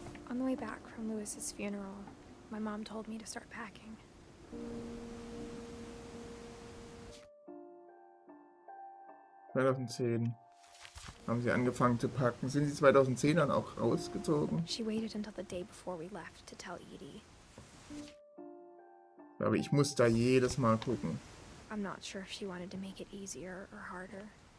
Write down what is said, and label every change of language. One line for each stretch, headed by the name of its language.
English: On the way back from Lewis's funeral, my mom told me to start packing.
German: ...2010 haben sie angefangen zu packen. Sind sie 2010 dann auch rausgezogen?
English: She waited until the day before we left to tell Edie.
German: Aber ich muss da jedes Mal gucken.
English: I'm not sure if she wanted to make it easier or harder.